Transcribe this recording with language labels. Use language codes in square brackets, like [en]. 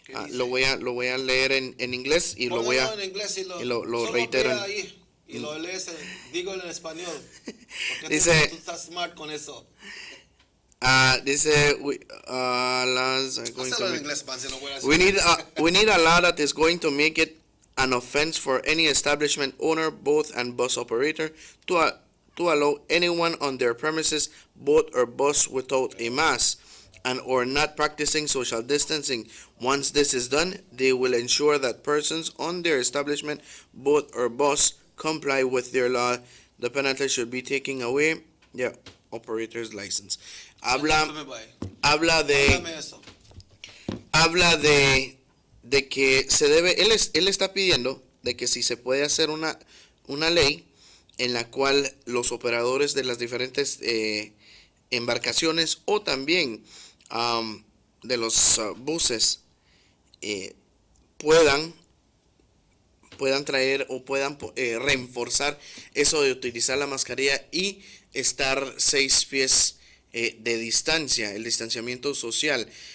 [es] Lo voy a leer en inglés y lo voy a en inglés y lo solo reitero. vea ahí y lo lees, digo en español. Porque Dice- tú estás smart con eso. [en] Dice, laws are going to [es] Hazlo en [en] make- [es] inglés, man, si no voy a decir. [en] we need a law that is going to make it an offense for any establishment owner, boat and bus operator, to allow anyone on their premises, boat or bus without a mask and or not practicing social distancing. Once this is done, they will ensure that persons on their establishment, boat or bus comply with their law. The penalty should be taken away their operator's license. [es] Habla Háblame eso. de que se debe, él está pidiendo de que si se puede hacer una ley en la cual los operadores de las diferentes embarcaciones o también de los buses puedan traer o puedan reforzar eso de utilizar la mascarilla y estar 6 pies de distancia, el distanciamiento social.